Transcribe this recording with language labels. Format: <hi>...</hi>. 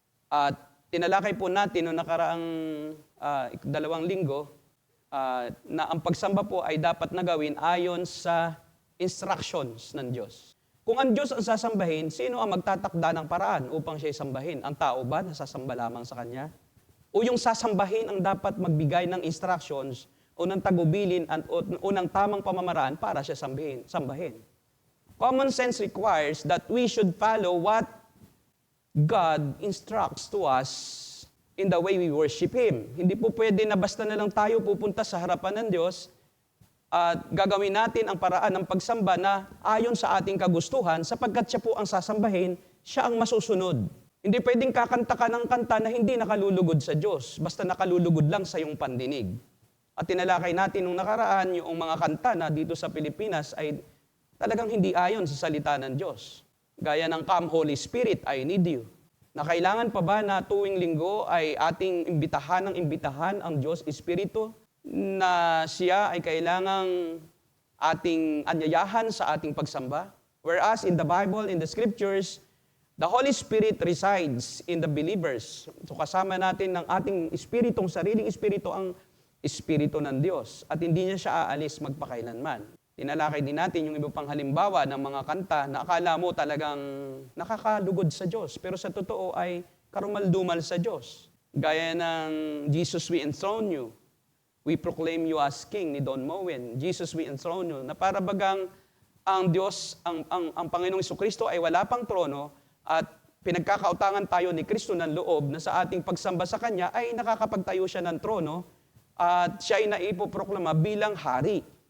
<tl>At tinalakay po natin noong nakaraang 2 linggo na ang pagsamba po ay dapat nagawin ayon sa instructions ng Diyos. Kung ang Diyos ang sasambahin, sino ang magtatakda ng paraan upang siya isambahin? Ang tao ba na sasamba lamang sa Kanya? O yung sasambahin ang dapat magbigay ng instructions o ng tagubilin at o ng tamang pamamaraan para siya sambahin.</tl> <en>Common sense requires that we should follow what God instructs to us in the way we worship Him.</en> <tl>Hindi po pwede na basta na lang tayo pupunta sa harapan ng Diyos at gagawin natin ang paraan ng pagsamba na ayon sa ating kagustuhan sapagkat siya po ang sasambahin, siya ang masusunod. Hindi pwedeng kakanta ka ng kanta na hindi nakalulugod sa Diyos, basta nakalulugod lang sa iyong pandinig. At tinalakay natin nung nakaraan yung mga kanta na dito sa Pilipinas ay talagang hindi ayon sa salita ng Diyos. Gaya ng</tl> <en>Come Holy Spirit, I Need You.</en> <tl>Na kailangan pa ba na tuwing linggo ay ating imbitahan ang Diyos Espiritu na siya ay kailangang ating anyayahan sa ating pagsamba.</tl> <en>Whereas in the Bible, in the Scriptures, the Holy Spirit resides in the believers.</en> <tl>So kasama natin ng ating espiritong, sariling espiritu ang espiritu ng Diyos. At hindi niya siya aalis magpakailanman. Tinalakay din natin yung iba pang halimbawa ng mga kanta na akala mo talagang nakakalugod sa Diyos. Pero sa totoo ay karumaldumal sa Diyos. Gaya ng</tl> <en>Jesus, we enthrone you. We proclaim you as King ni Don Moen. Jesus, we enthrone you.</en> <tl>Na para bagang ang Diyos, ang Panginoong Jesucristo ay wala pang trono at pinagkakautangan tayo ni Kristo ng loob na sa ating pagsamba sa Kanya ay nakakapagtayo siya ng trono at siya ay naipoproklama bilang hari.</tl>